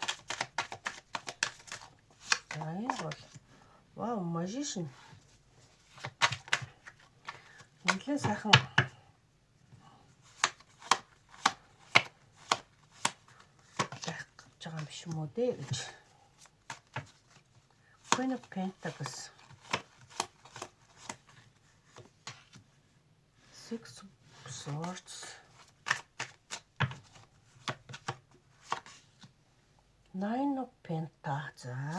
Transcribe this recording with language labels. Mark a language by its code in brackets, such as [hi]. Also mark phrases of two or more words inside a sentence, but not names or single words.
[mn] За энэ бол вау, magician. Нэлээд сайхан байх гэж байгаа юм биш юм уу дээ гэж. [en] Queen of Pentacles. Six of Swords. Nine of Pentacles.